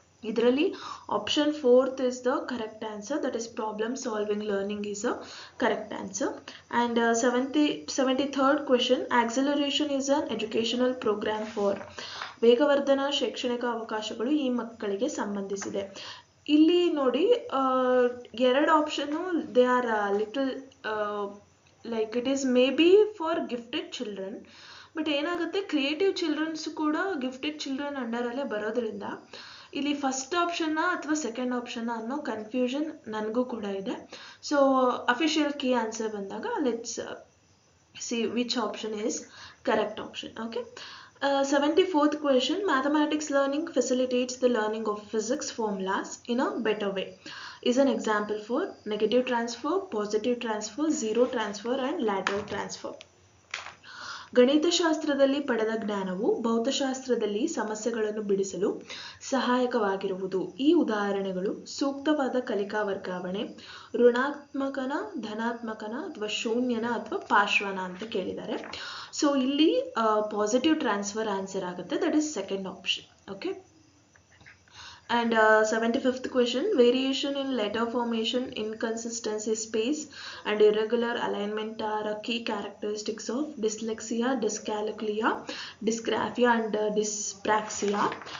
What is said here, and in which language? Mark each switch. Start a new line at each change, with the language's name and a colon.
English: ಇದರಲ್ಲಿ option 4th is the correct answer, that is problem solving learning is a correct answer. And 73rd question, acceleration is an educational program for.
Kannada: ವೇಗವರ್ಧನ ಶೈಕ್ಷಣಿಕ ಅವಕಾಶಗಳು ಈ ಮಕ್ಕಳಿಗೆ ಸಂಬಂಧಿಸಿದೆ. ಇಲ್ಲಿ ನೋಡಿ, ಎರಡು option
English: they are little like it is maybe for gifted children,
Kannada: but ಏನಾಗುತ್ತೆ, creative children's ಕೂಡ ಗಿಫ್ಟೆಡ್ ಚಿಲ್ಡ್ರನ್ ಅಂಡರಲ್ಲೇ ಬರೋದ್ರಿಂದ ಇಲ್ಲಿ ಫಸ್ಟ್ ಆಪ್ಷನ್ನ ಅಥವಾ ಸೆಕೆಂಡ್ ಆಪ್ಷನ್ನ ಅನ್ನೋ ಕನ್ಫ್ಯೂಷನ್ ನನಗೂ ಕೂಡ ಇದೆ.
English: So official key answer ಬಂದಾಗ let's see which option is correct option. Okay, 74th question, mathematics learning facilitates the learning of physics formulas in a better way is an example for negative transfer, positive transfer, zero transfer and lateral transfer.
Kannada: ಗಣಿತಶಾಸ್ತ್ರದಲ್ಲಿ ಪಡೆದ ಜ್ಞಾನವು ಭೌತಶಾಸ್ತ್ರದಲ್ಲಿ ಸಮಸ್ಯೆಗಳನ್ನು ಬಿಡಿಸಲು ಸಹಾಯಕವಾಗಿರುವುದು. ಈ ಉದಾಹರಣೆಗಳು ಸೂಕ್ತವಾದ ಕಲಿಕಾ ವರ್ಗಾವಣೆ, ಋಣಾತ್ಮಕನ, ಧನಾತ್ಮಕನ ಅಥವಾ ಶೂನ್ಯನ ಅಥವಾ ಪಾರ್ಶ್ವನ ಅಂತ ಕೇಳಿದ್ದಾರೆ.
English: So ಇಲ್ಲಿ positive transfer answer ಆಗುತ್ತೆ, that is second option. Okay, and 75th question, variation in letter formation, inconsistency, space and irregular alignment are key characteristics of dyslexia, dyscalculia, dysgraphia and dyspraxia.